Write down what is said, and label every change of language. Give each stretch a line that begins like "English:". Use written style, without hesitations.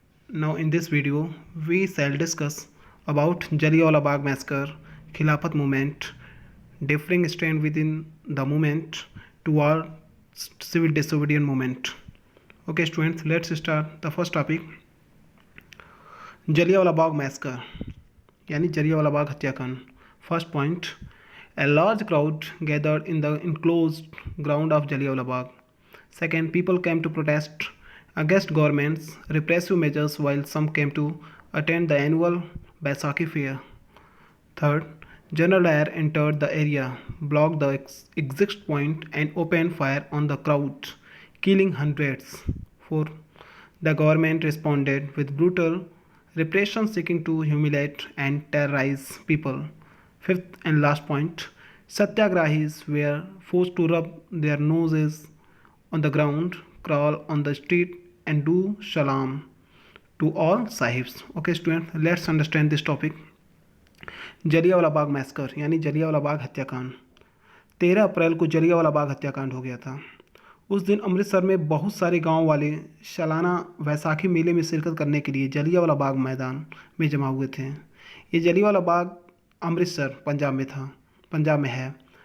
English: Now in this video we shall discuss about Jallianwala Bagh massacre, Khilafat movement, differing strand within the movement toward civil disobedience movement. Okay students, let's start the first topic.
Hindi: Jallianwala Bagh massacre यानी जलियांवाला बाग हत्याकांड.
English: First point, a large crowd gathered in the enclosed ground of Jallianwala Bagh. Second, people came to protest against government's repressive measures while some came to attend the annual Baisakhi fair. Third, General Dyer entered the area, blocked the exit point and opened fire on the crowd, killing hundreds. Fourth, the government responded with brutal repression seeking to humiliate and terrorize people. Fifth and last point, Satyagrahis were forced to rub their noses on the ground, crawl on the street, and do salam to all sahibs. Okay, students, let's understand this topic.
Hindi: Jallianwala Bagh massacre यानी जलियांवाला बाग हत्याकांड. 13 अप्रैल को जलियांवाला बाग हत्याकांड हो गया था. उस दिन अमृतसर में बहुत सारे गांव वाले सालाना वैसाखी मेले में शिरकत करने के लिए जलियांवाला बाग मैदान में जमा हुए थे. ये जलियांवाला बाग अमृतसर पंजाब में है.